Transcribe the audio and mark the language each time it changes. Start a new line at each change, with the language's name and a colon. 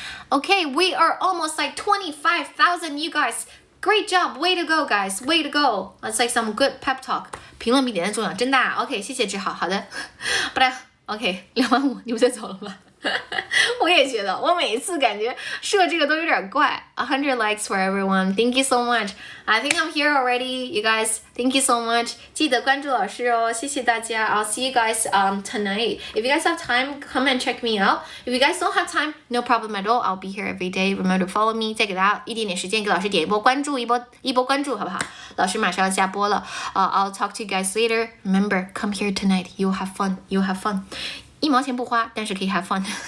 English: Okay, we are almost like 25,000, you guys. Great job. Way to go, guys. Way to go. That's like some good pep talk.
Chinese: 评论比点赞重要，真的啊 OK, 谢谢志豪。好的。But OK, 25000，你不再走了吧我也觉得，我每一次感觉设这个都有点怪。
English: 100 likes for everyone. Thank you so much. I think I'm here already, you guys. Thank you so much.
Chinese: 记得关注老师哦，谢谢大家。
English: I'll see you guys tonight. If you guys have time, come and check me out. If you guys don't have time, no problem at all. I'll be here every day. Remember to follow me.
Chinese: 再给大家一点点时间，给老师点一波关注，一波关注，好不好？老师马上要下播了。
English: I'll talk to you guys later. Remember, come here tonight. You'll have fun. You'll have fun.
Chinese: 1毛钱不花，但是可以
English: have fun.